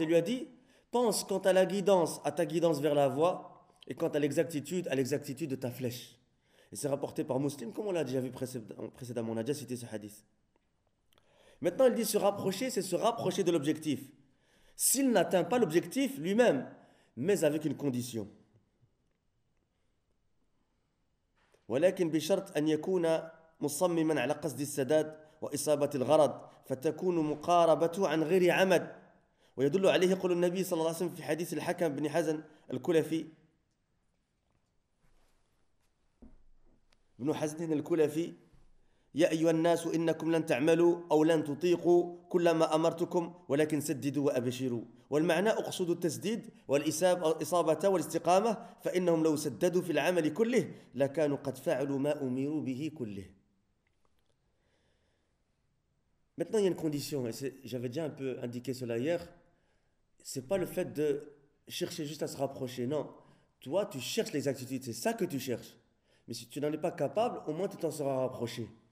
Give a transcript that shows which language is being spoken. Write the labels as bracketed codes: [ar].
[fr] Et lui a dit: pense quant à la guidance, à ta guidance vers la voie, et quant à l'exactitude de ta flèche. Et c'est rapporté par Muslim, comme on l'a déjà vu précédemment, on a déjà cité ce hadith. Maintenant, il dit: se rapprocher, c'est se rapprocher de l'objectif. S'il n'atteint pas l'objectif lui-même, mais avec une condition. [ar] ولكن بشرط أن يكون مصمما على قصد السداد وإصابة الغرض، فتكون مقاربته عن غير عمد. ويدل عليه قول النبي صلى الله عليه وسلم في حديث الحكم بن حزن الكلفي، ابن حزن الكلفي: يا أيها الناس إنكم لن تعملوا أو لن تطيقوا كل ما أمرتكم، ولكن سددوا وأبشروا. والمعنى أقصد التسديد والإصابة والاستقامة، فإنهم لو سددوا في العمل كله لكانوا قد فعلوا ما أمروا به كله. [fr] Maintenant, il y a une condition, et j'avais déjà un peu indiqué cela hier, c'est pas le fait de chercher juste à se rapprocher, non. Toi, tu cherches l'exactitude, c'est ça que tu cherches. Mais si tu n'en es pas capable, au moins tu t'en seras rapproché.